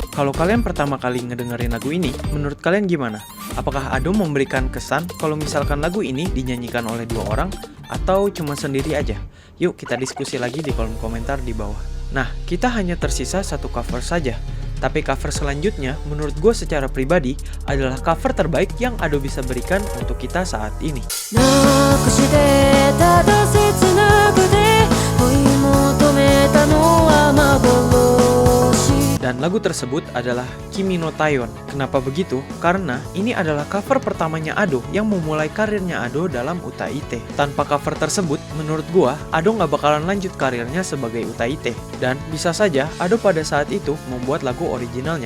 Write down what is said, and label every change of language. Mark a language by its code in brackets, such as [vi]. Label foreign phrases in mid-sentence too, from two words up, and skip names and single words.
[id] Kalau kalian pertama kali ngedengerin lagu ini, menurut kalian gimana? Apakah Ado memberikan kesan kalau misalkan lagu ini dinyanyikan oleh dua orang atau cuma sendiri aja? Yuk kita diskusi lagi di kolom komentar di bawah. Nah, kita hanya tersisa satu cover saja. Tapi cover selanjutnya menurut gue secara pribadi adalah cover terbaik yang Ado bisa berikan untuk kita saat ini. [ja] なくしてただ切なくて追い求めたのは幻 [id] Dan lagu tersebut adalah Kimi no Taion. Kenapa begitu? Karena ini adalah cover pertamanya Ado yang memulai karirnya Ado dalam UTAITE. Tanpa cover tersebut, menurut gua, Ado nggak bakalan lanjut karirnya sebagai UTAITE. Dan bisa saja Ado pada saat itu membuat lagu originalnya.